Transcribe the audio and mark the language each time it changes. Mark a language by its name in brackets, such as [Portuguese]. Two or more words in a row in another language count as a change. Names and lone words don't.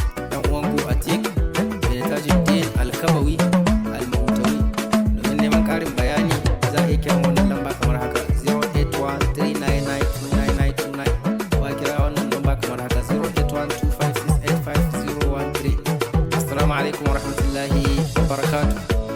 [Hausa] Ɗan uwanku Atiq bin Tajuddin Alkabawi Almautawi. Domin neman ƙarin bayani, za a iya kiran wannan lamba kamar haka, zero eight one three nine nine two nine nine two nine. Ko a kira wannan lamba kamar haka, zero eight one two five six eight five zero one three. [Arabic] السلام عليكم ورحمة الله وبركاته.